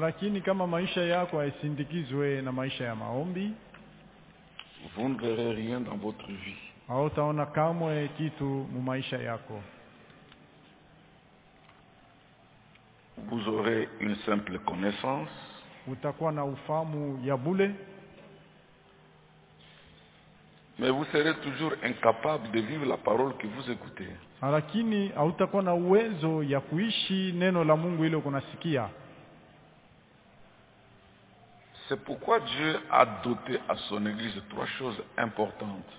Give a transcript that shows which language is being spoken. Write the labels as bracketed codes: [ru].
[sw] lakini kama maisha yako haisindikizwe na maisha ya maombi, [fr] vous ne verrez rien dans votre vie. [sw] Hautaona kamwe kitu mu maisha yako. [fr] Vous aurez une simple connaissance. [sw] Utakuwa na ufahamu ya bule. [fr] Mais vous serez toujours incapable de vivre la parole que vous écoutez. [sw] Lakini hautakuwa na uwezo ya kuishi neno la Mungu ile unasikia. [fr] C'est pourquoi Dieu a doté à son église trois choses importantes.